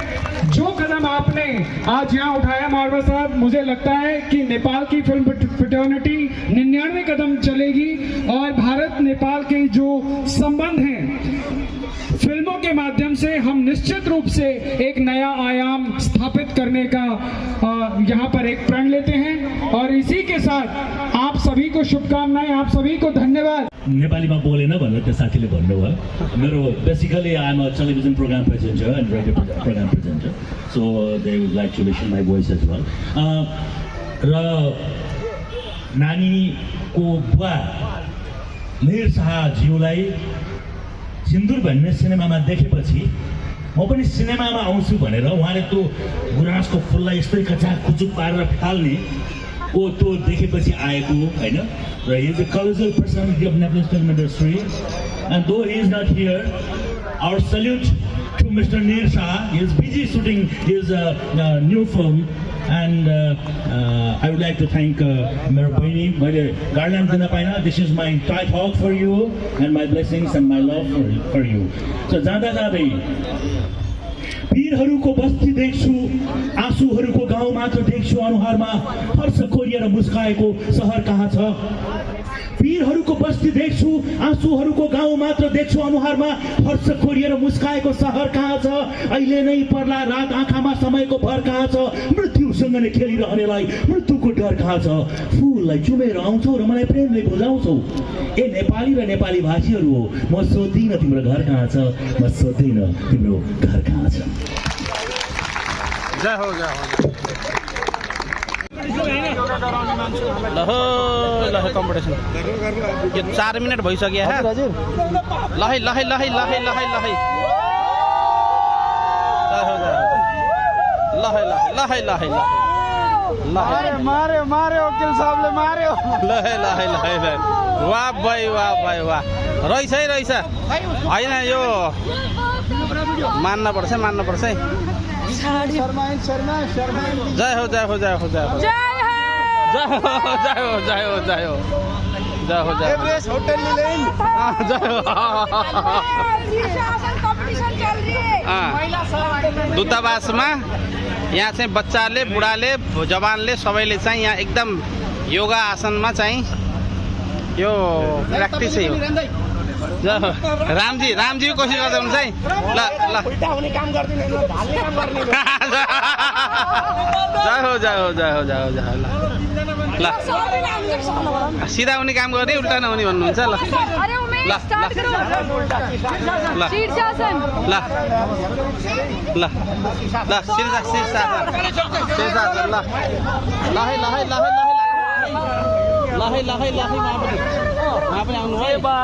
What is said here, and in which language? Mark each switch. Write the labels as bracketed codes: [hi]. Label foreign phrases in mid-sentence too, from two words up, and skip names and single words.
[hi] जो कदम आपने आज यहाँ उठाया मारवा साहब, मुझे लगता है कि नेपाल की फिल्म फ्रेटर्निटी 99 कदम चलेगी और भारत नेपाल के जो संबंध हैं फिल्मों के माध्यम से हम निश्चित रूप से एक नया आयाम स्थापित करने का यहाँ पर एक प्रण लेते हैं. और इसी के साथ आप सभी को शुभकामनाएं, आप सभी को धन्यवाद. [ne] नेपालीमा बोलेन भनेर त्यो साथीले भन्नुभयो. मेरो [en] basically I am a television program presenter and radio program presenter, so they would like to listen my voice as well. [ne] र नानीको बुवा निर शाहज्यूलाई सिन्दुर भन्ने सिनेमामा देखेपछि म पनि सिनेमामा आउँछु भनेर उहाँले त्यो गुराँसको फुललाई यस्तै कचाक कुचुक पारेर फाल्ने त्यो देखेपछि आएको होइन. [en] र he is a colorful personality of Nepal film industry and though he is not here, our salute to Mister Nir Shah. he is busy shooting his new film and I would like to thank [ne] मेरो बहिनी, मैले गार्ल्यान्ड दिन पाइनँ. [en] This is my tight hug for you and my blessings and my love for you. [ne] So जाँदा जाँदै वीरहरूको बस्ती देख्छु, आँसुहरूको गाउँ मात्र देख्छु अनुहारमा, हर्ष कोरिएर मुस्काएको सहर कहाँ छ? वीरहरूको बस्ती देख्छु, आँसुहरूको गाउँ मात्र देख्छु अनुहारमा, हर्ष कोरिएर मुस्काएको सहर कहाँ छ? अहिले नै पर्ला रात आँखामा समयको भर कहाँ छ? मृत्युसँग नै खेलिरहनेलाई मृत्युको डर कहाँ छ? फुललाई चुमेर आउँछौ र मलाई प्रेमले बुझाउँछौ। ए नेपाली र नेपाली भाषीहरू हो, म सोध्दिनँ तिम्रो घर कहाँ छ, म सोध्दिनँ तिम्रो घर कहाँ छ। जय हो जय हो। लहो लहे कम्पिटिसन यो 4 मिनट भइसक्यो है। लहे लहे लहे लहे लहे लहे लहे लहे लहे लहे मारे मारे वकील साहबले मार्यो। लहे लहे लहे लहे वाह भाइ वाह भाइ वाह। रहेछ है रहेछ होइन, यो मान्न पर्छ मान्न पर्छ है। जय हो जय हो जय हो जय हो जय हो जय हो जय हो जय हो जय हो जय एवरेस्ट होटल लेन जय हो। दूतावासमा यहाँ चाहिँ बच्चाले बुढाले जवानले सबैले चाहिँ यहाँ एकदम योगा आसनमा चाहिँ यो प्र्याक्टिसै हो। रामजी रामजी कोसिस गर्दै हुनुहुन्छ है। ल ल जय हो जय हो जय हो जय हो जय हो। ल सिधा हुने काम गर्ने उल्टा नहुने भन्नुहुन्छ। ल ल ल ल ल ल शीर्षासन शीर्षासन ल लहै लहै लहै लहै लहै लहै वहाँ पनि आउनु है।